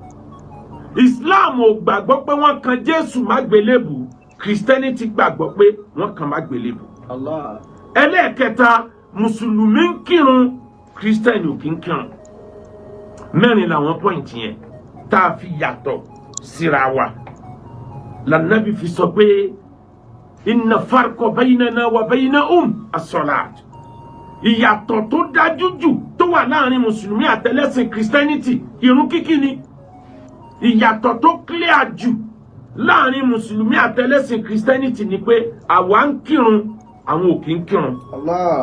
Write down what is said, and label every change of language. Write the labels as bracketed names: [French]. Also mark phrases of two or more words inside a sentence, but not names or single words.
[Yoruba] Islam ò gbàgbọ́ pé wọ́n kan Jésù mágbélébù, Christianity gbàgbọ́ pé wọ́n kan mágbélébù. Allah. Ẹlẹ́ẹ̀kẹta, Mùsùlùmí ń kírun, Christian ò kí ń kírun. Mẹ́rin làwọn pọ́ìntì yẹn tá a fi yàtọ̀ síra wa. Lànàbí fi sọ pé [Arabic] إن فرقا بيننا وبينهم الصلاة. [Yoruba] Ìyàtọ̀ tó dájú jù tó wà láàrin Mùsùlùmí àtẹlẹ́sìn Christianity, ìrun kíkí ni. Ìyàtọ̀ tó clear jù láàrin Mùsùlùmí àtẹlẹ́sìn Christianity ni pé àwa ń kírun, àwọn ò kí ń kírun. Allah.